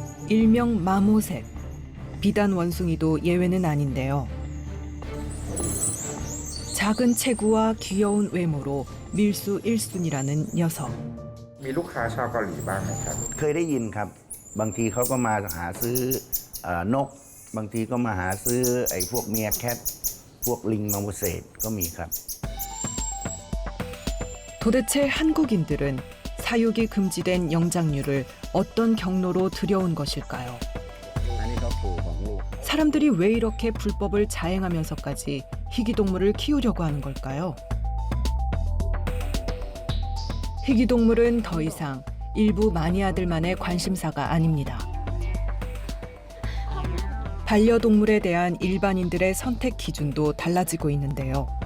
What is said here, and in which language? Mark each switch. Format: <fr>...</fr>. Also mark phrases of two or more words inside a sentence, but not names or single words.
<ko>일명 마모색. 비단 원숭이도 예외는 아닌데요. 작은 체구와 귀여운 외모로 밀수 1순위라는 녀석.</ko> <th>มีลูกค้าชาวเกาหลีบ้างไหมครับ เคยได้ยินครับ บางทีเขาก็มาหาซื้อนก บางทีก็มาหาซื้อไอ้พวกเมียแคท พวกลิงมาโมเสสก็มีครับ</th> <ko>도대체 한국인들은 사육이 금지된 영장류를 어떤 경로로 들여온 것일까요?</ko> <th>อันนี้ก็ครูของลูก</th> <ko>사람들이 왜 이렇게 불법을 자행하면서까지 희귀동물을 키우려고 하는 걸까요? 희귀동물은 더 이상 일부 마니아들만의 관심사가 아닙니다. 반려동물에 대한 일반인들의 선택 기준도 달라지고 있는데요.</ko>